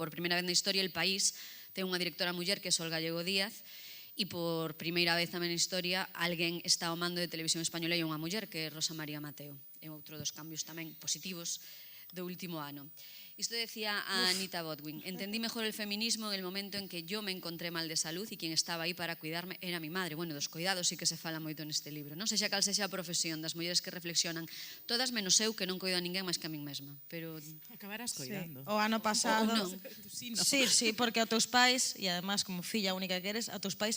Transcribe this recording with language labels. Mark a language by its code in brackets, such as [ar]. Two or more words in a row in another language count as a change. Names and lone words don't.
[gl] Por primeira vez na historia, El País ten unha directora muller que é Sol Gallego Díaz, e por primeira vez tamén na historia alguén está ao mando de Televisión Española e unha muller que é Rosa María Mateo. É outro dos cambios tamén positivos do último ano. Isto decía a Anita Bodwin: [es] entendí mejor el feminismo en el momento en que yo me encontré mal de salud y quien estaba aí para cuidarme era mi madre. [gl] Bueno, dos cuidados sí que se fala moito neste libro. Non sei xa cal sexa a profesión das mulleres que reflexionan, todas menos eu que non coido a ninguén máis que a min mesma. Pero acabarás coidando. O ano pasado. Sí, porque a teus pais, e además como filla única que eres, a teus pais.